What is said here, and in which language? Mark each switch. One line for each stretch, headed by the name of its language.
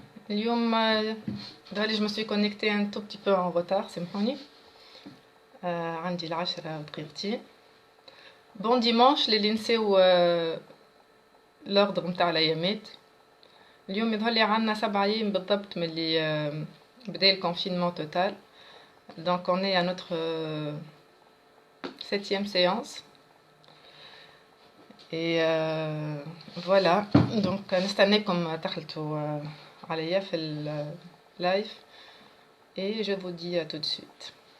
Arabic: اليوم دهالي
French: je me suis connectée un tout petit peu en retard سامحوني.
Arabic: عندي العشرة دقيقتين. بون ديمانش للي نساو l'ordre متاع الايامات. اليوم يظهرلي عنا 7 ايام بالضبط من اللي بدا الكونفينمون توتال.
French: Donc on est à notre 7e séance. Et voilà, donc
Arabic: نستناكم تخلطوا عليا في اللايف
French: et je vous dis à tout de suite.